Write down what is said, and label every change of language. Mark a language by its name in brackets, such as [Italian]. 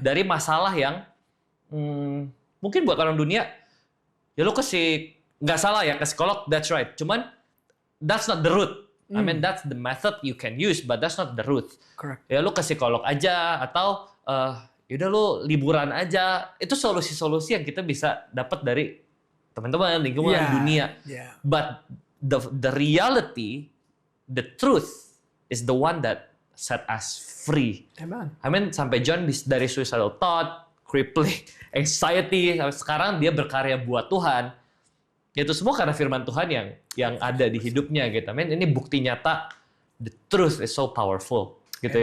[Indonesian] Dari masalah yang mungkin buat orang dunia ya lu nggak salah ya ke psikolog, [English] that's right. Cuman that's not the root. I mean that's the method you can use, but that's not the root. Correct. [Indonesian] Ya lu ke psikolog aja atau yaudah lu liburan aja. Itu solusi-solusi yang kita bisa dapat dari teman-teman, lingkungan, dunia. [English] Yeah. But the reality, the truth is the one that set us free. Amen. I mean [Indonesian] sampai John dari suicidal thought, crippling anxiety, sampai sekarang dia berkarya buat Tuhan. Itu semua karena firman Tuhan yang ada di hidupnya gitu. I mean ini bukti nyata [English] the truth is so powerful [Indonesian] gitu.